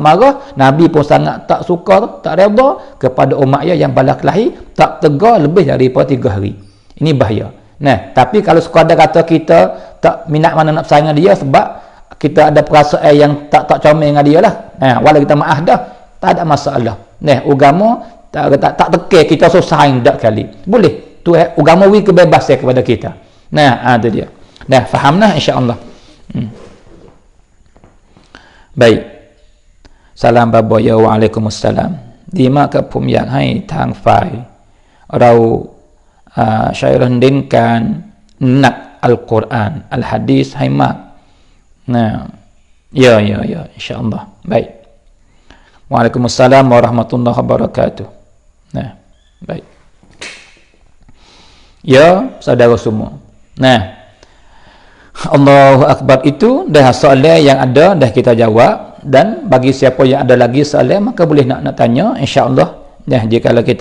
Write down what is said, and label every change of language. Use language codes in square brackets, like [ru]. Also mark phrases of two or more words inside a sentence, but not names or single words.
[ms] marah Nabi pun sangat tak suka tak redha kepada umatnya yang balas kelahi tak tegar lebih daripada 3 hari ini bahaya nah tapi kalau sekadar kata kita tak minat mana nak sayang dia sebab kita ada perasaan yang tak comel dengan dia lah nah walau kita maaf dah tak ada masalah nah agama tak tekeh kita sayang dak kali boleh tu agama wi kebebasan kepada kita nah itu dia dah fahamlah insya-Allah baik salam [th] บ่อยๆวะอะลัยกุมุสสลามดีมากครับผมอยากให้ทางฝ่ายเราใช้เน้นการหนักอัลกุรอานอัลหะดีษให้มากนะ [ms] ya insyaallah baik Waalaikumsalam warahmatullahi wabarakatuh nah baik ya saudara semua nah [ar] Allahu Akbar [ms] itu dah soalan yang ada dah kita jawab dan bagi siapa yang ada lagi soalan maka boleh nak tanya insya-Allah nah jika kita